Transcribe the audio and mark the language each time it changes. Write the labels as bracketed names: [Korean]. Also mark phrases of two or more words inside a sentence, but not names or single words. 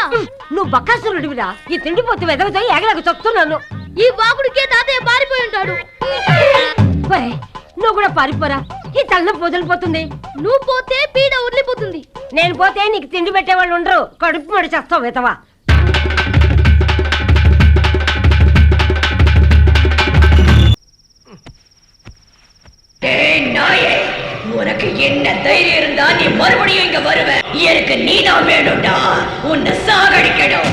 [Telugu] నువ్వు బక్కాసురుడివిరా. ఈ తిండిపోతు వెదవతో ఏగలకు చస్తున్నాను. ఈ బాకుడికే తాతయ్య పారిపోయి ఉంటాడు. ఒరేయ్, నువ్వు కూడా పారిపోరా, ఈ తలనొప్పి వదిలిపోతుంది. నువ్వు పోతే పీడ వదిలిపోతుంది. నేను పోతే నీకు తిండి పెట్టేవాళ్ళు ఉండరు. కడుపు మడి చేస్తావు వెతవా. [Tamil] உனக்கு என்ன தைரியம் இருந்தா நீ மறுபடியும் இங்க வருவ? எனக்கு நீ தான் வேணும்டா. உன்னை சாகடிக்கணும்.